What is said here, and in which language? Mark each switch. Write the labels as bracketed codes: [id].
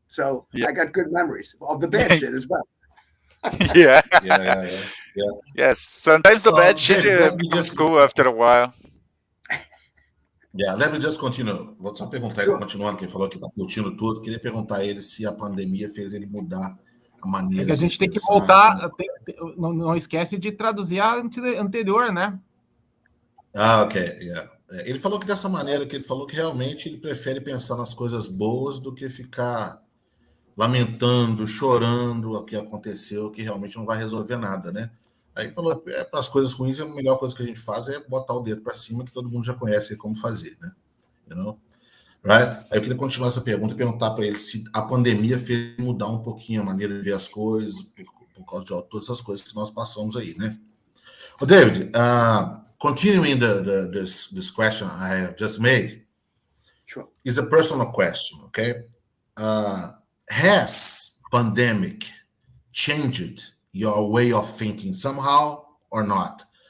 [en] So I got good memories of the bad shit as well. Yeah. Yes, sometimes the bad shit David, becomes cool after a while. Yeah, let me just continue. [pt] Vou só perguntar ele, continuando, que ele falou que tá curtindo tudo. Queria perguntar a ele se a pandemia fez ele mudar a maneira que a gente de tem pensar. Que voltar, não esquece de traduzir a anterior, né? [en] Ok, yeah. [pt] Ele falou que dessa maneira, que ele falou que realmente ele prefere pensar nas coisas boas do que ficar lamentando, chorando o que aconteceu, que realmente não vai resolver nada, né? Aí falou, para as coisas ruins, a melhor coisa que a gente faz é botar o dedo para cima, que todo mundo já conhece como fazer, né? [en] You know? Right? [pt] Aí eu queria continuar essa pergunta e perguntar para ele se a pandemia fez mudar um pouquinho a maneira de ver as coisas, por causa de todas essas coisas que nós passamos aí, né? [en] Well, David, continuing this question I have just made, Sure. Is a personal question, okay? Has pandemic changed your way of thinking somehow or not?